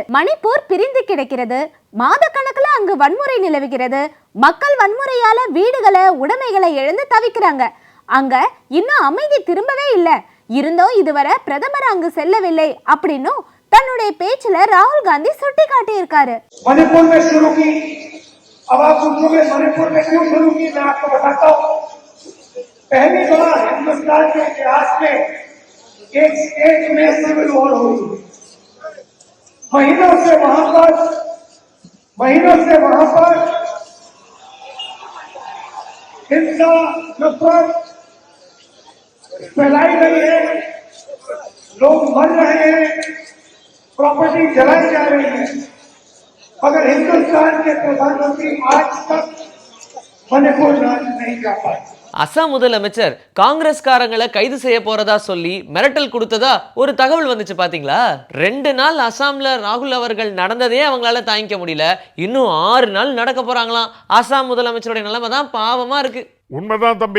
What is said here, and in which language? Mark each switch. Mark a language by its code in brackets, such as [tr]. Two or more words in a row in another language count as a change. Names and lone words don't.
[ta] மணிப்பூர் பிரிந்து கிடக்கிறது, மாத கணக்குல அங்கு வன்முறை நிலவுகிறது, மக்கள் வன்முறையால வீடுகளை உடைமைகளை இழந்து தவிக்கிறாங்க. அங்க இன்னும் அமைதி திரும்பவே இல்லை. இருந்தோம் இதுவரை பிரதமர் அங்கு செல்லவில்லை அப்படின்னு தன்னுடைய பேச்சுல ராகுல் காந்தி சுட்டி காட்டி இருக்காரு. [hi] मणिपुर में शुरू की, अब आप पूछोगे मणिपुर में क्यों शुरू की, मैं आपको बताता हूँ। पहली बार हिंदुस्तान के इतिहास में एक स्टेट में सिविल वॉर हुई। महीनों से वहां पर हिंसा नफरत फैलाई गई है, लोग मर रहे हैं, प्रॉपर्टी जलाई जा रही है, मगर हिंदुस्तान के प्रधानमंत्री आज तक मणिपुर नहीं जा पाए। [ta] அசாம் முதலமைச்சர் காங்கிரஸ்காரங்களை கைது செய்ய போறதா சொல்லி மிரட்டல் கொடுத்ததா ஒரு தகவல் வந்துச்சு. பாத்தீங்களா? 2 நாள் அசாம்ல ராகுல் அவர்கள் நடந்ததே அவங்களால தாங்கிக்க முடியல. இன்னும் 6 நாள் நடக்க போறாங்களாம். அசாம் முதலமைச்சருடைய நிலைமை தான் பாவமா இருக்கு. உண்மைதான் தம்பி.